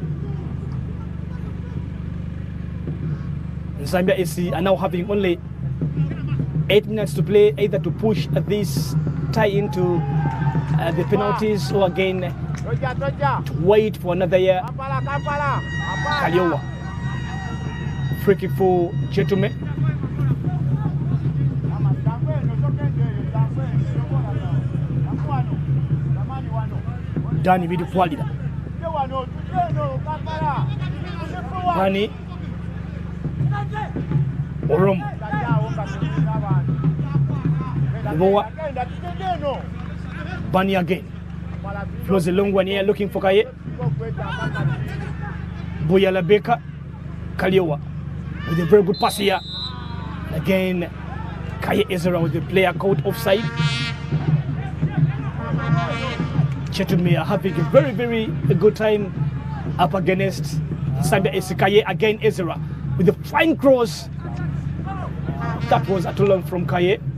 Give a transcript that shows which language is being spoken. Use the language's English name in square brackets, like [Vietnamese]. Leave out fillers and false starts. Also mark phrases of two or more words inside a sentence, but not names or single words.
[English] Zambia SC are now having only 8 minutes to play, either to push this tie into the penalties, or again to wait for another year. Kaliowa. Free kick for Kyetume. Dani Vidukoya. Dani Oromo. Lubowa. Bani again. Flows a long one here, looking for Kaye. Boyalabeka. Kaliowa with a very good pass here. And again, Kaye Ezra with the player caught offside. Kyetume are having a very good time up against Stanbic Uganda. Again, Ezra with a fine cross. That was too long from Kaye.